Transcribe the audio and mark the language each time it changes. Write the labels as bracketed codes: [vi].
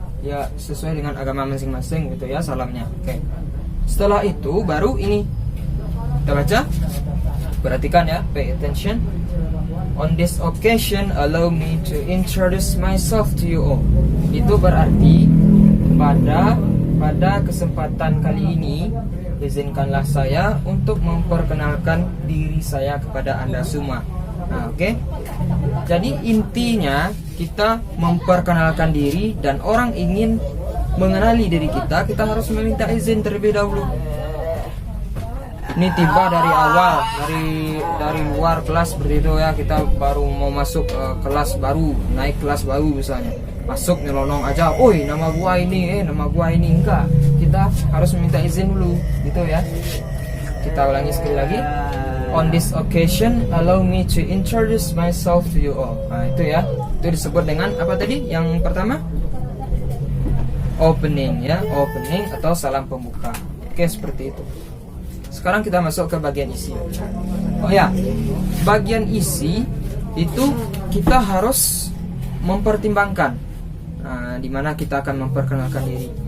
[id] ya sesuai dengan agama masing-masing gitu ya salamnya. Oke. Setelah itu baru ini kita baca. Perhatikan ya, [en] pay attention. On this occasion, allow me to introduce myself to you all. [id] Itu berarti pada kesempatan kali ini, izinkanlah saya untuk memperkenalkan diri saya kepada Anda semua. Nah, oke. Jadi intinya kita memperkenalkan diri, dan orang ingin mengenali diri kita harus meminta izin terlebih dahulu. Ini tiba dari awal, dari luar kelas seperti itu ya, kita baru mau masuk kelas baru, naik kelas baru misalnya, masuk nyelonong aja, oi nama gua ini, enggak, kita harus meminta izin dulu gitu ya. Kita ulangi sekali lagi. [en] On this occasion, allow me to introduce myself to you all. [id] Nah itu ya, itu disebut dengan apa tadi? Yang pertama, opening ya, opening atau salam pembuka. Oke, seperti itu. Sekarang kita masuk ke bagian isi. Oh ya, bagian isi itu kita harus mempertimbangkan di mana kita akan memperkenalkan diri.